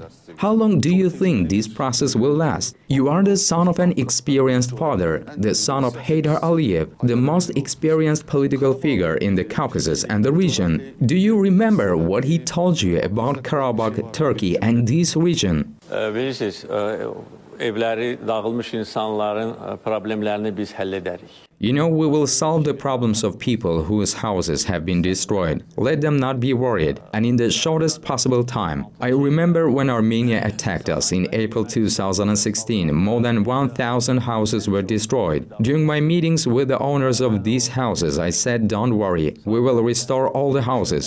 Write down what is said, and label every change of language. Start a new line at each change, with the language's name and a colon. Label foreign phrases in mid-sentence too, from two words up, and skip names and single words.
English: How long do you think this process will last? You are the son of an experienced father, the son of İlham Aliyev, the most experienced political figure in the Caucasus and the region. Do you remember what he told you about Karabakh, Turkey and this region?
Azerbaijani: Bilirsiniz, evləri dağılmış insanların problemlərini biz həll edərik.
English: You know, we will solve the problems of people whose houses have been destroyed. Let them not be worried, and in the shortest possible time. I remember when Armenia attacked us in April 2016, more than 1,000 houses were destroyed. During my meetings with the owners of these houses, I said, don't worry, we will restore all the houses.